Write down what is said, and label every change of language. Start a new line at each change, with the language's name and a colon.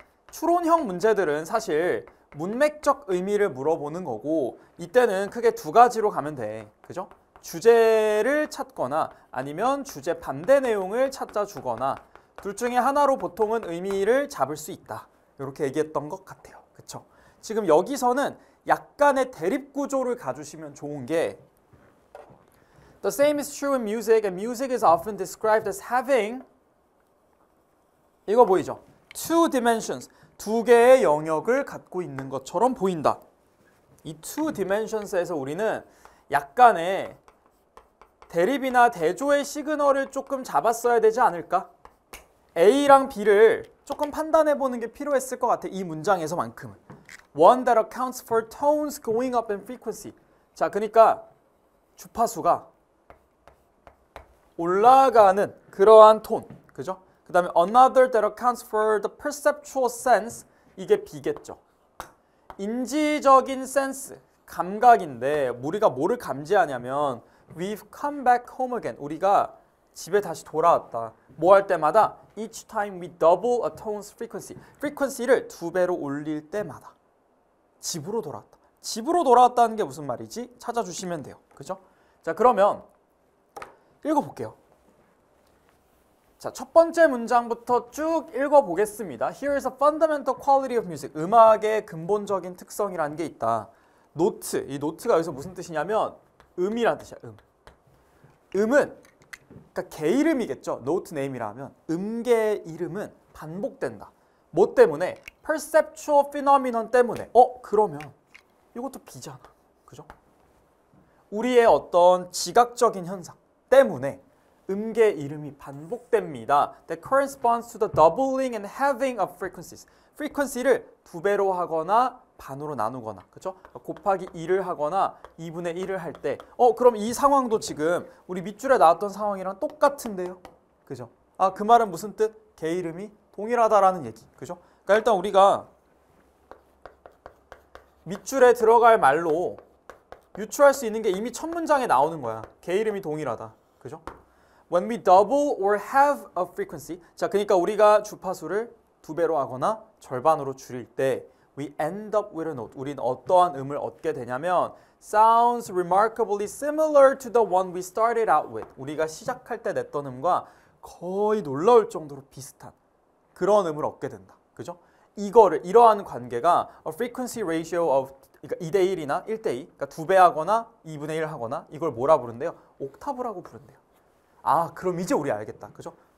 Korean: 추론형 문제들은 사실 문맥적 의미를 물어보는 거고 이때는 크게 두 가지로 가면 돼. 그죠? 주제를 찾거나 아니면 주제 반대 내용을 찾아 주거나 둘 중에 하나로 보통은 의미를 잡을 수 있다. 이렇게 얘기했던 것 같아요. 그쵸? 지금 여기서는 약간의 대립 구조를 가주시면 좋은 게
English: The same is true in music and music is often described as having
Korean: 이거 보이죠?
English: Two dimensions.
Korean: 두 개의 영역을 갖고 있는 것처럼 보인다. 이
English: two dimensions
Korean: 에서 우리는 약간의 대립이나 대조의 시그널을 조금 잡았어야 되지 않을까? A랑 B를 조금 판단해 보는 게 필요했을 것 같아. 이 문장에서만큼은.
English: One that accounts for tones going up in frequency.
Korean: 자, 그러니까 주파수가 올라가는 그러한 톤. 그죠? 그 다음에
English: another that accounts for the perceptual sense
Korean: 이게 B겠죠. 인지적인 센스, 감각인데 우리가 뭐를 감지하냐면
English: we've come back home again.
Korean: 우리가 집에 다시 돌아왔다. 뭐 할 때마다
English: each time we double a tone's frequency.
Korean: frequency를 두 배로 올릴 때마다 집으로 돌아왔다. 집으로 돌아왔다는 게 무슨 말이지? 찾아주시면 돼요. 그죠? 자, 그러면 읽어볼게요. 자, 첫 번째 문장부터 쭉 읽어보겠습니다.
English: Here is a fundamental quality of music.
Korean: 음악의 근본적인 특성이라는 게 있다. 노트, 이 노트가 여기서 무슨 뜻이냐면 음이라는 뜻이야. 음은 그러니까 개 이름이겠죠. 노트 네임이라 하면 음계의 이름은 반복된다. 뭐 때문에?
English: perceptual phenomenon
Korean: 때문에. 그러면 이것도 B잖아. 그죠? 우리의 어떤 지각적인 현상 때문에 음계 이름이 반복됩니다.
English: That corresponds to the doubling and halving of frequencies.
Korean: frequency를 두 배로 하거나 반으로 나누거나, 그렇죠? 곱하기 2를 하거나 2분의 1을 할 때, 그럼 이 상황도 지금 우리 밑줄에 나왔던 상황이랑 똑같은데요, 그죠? 그 말은 무슨 뜻? 개 이름이 동일하다라는 얘기, 그죠? 그러니까 일단 우리가 밑줄에 들어갈 말로 유추할 수 있는 게 이미 첫 문장에 나오는 거야. 개 이름이 동일하다, 그죠?
English: When we double or halve a frequency,
Korean: 자, 그러니까 우리가 주파수를 두 배로 하거나 절반으로 줄일 때
English: we end up with a note.
Korean: 우리는 어떠한 음을 얻게 되냐면
English: sounds remarkably similar to the one we started out with.
Korean: 우리가 시작할 때 냈던 음과 거의 놀라울 정도로 비슷한 그런 음을 얻게 된다. 그죠? 이러한 관계가
English: a frequency ratio of
Korean: 그러니까 2대 1이나 1대 2, 그러니까 두 배 하거나 2분의 1 하거나 이걸 뭐라 부른대요? 옥타브라고 부른대요. 그럼 이제 우리 알겠다. 그죠?